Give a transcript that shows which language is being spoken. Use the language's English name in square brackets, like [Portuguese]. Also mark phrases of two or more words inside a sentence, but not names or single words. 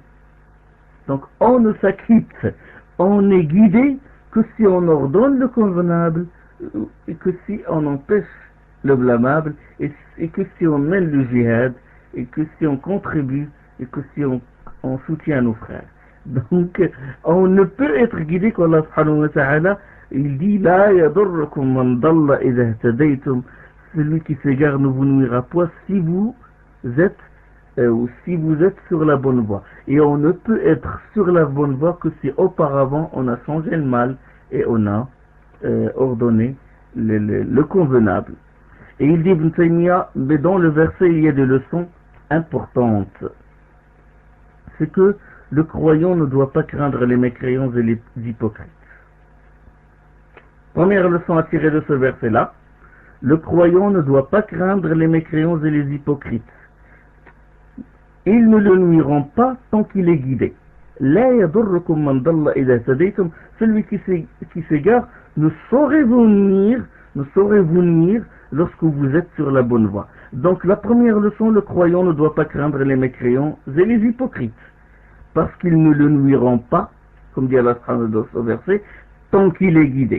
[French] Donc on ne s'acquitte, on est guidé que si on ordonne le convenable et que si on empêche le blâmable et que si on mène le jihad et que si on contribue et que si on soutient nos frères. Donc on ne peut être guidé qu'Allah [Arabic] سبحانه وتعالى [French] il dit [Arabic] لا يضركم من ضل إذا اهتديتم, [French] celui qui s'égare ne vous nuira point si vous êtes sur la bonne voie. Et on ne peut être sur la bonne voie que si auparavant on a changé le mal et on a ordonné le convenable. Et il dit Ibn Taymiyyah, mais dans le verset il y a des leçons importantes. C'est que le croyant ne doit pas craindre les mécréants et les hypocrites. Première leçon à tirer de ce verset-là, le croyant ne doit pas craindre les mécréants et les hypocrites. Ils ne le nuiront pas tant qu'il est guidé. [Arabic] لا يضركم من ضل إذا هديتم. [French] Celui qui s'égare ne saurait vous nuire lorsque vous êtes sur la bonne voie. Donc la première leçon, le croyant ne doit pas craindre les mécréants et les hypocrites, parce qu'ils ne le nuiront pas, comme dit Allah dans ce verset, tant qu'il est guidé.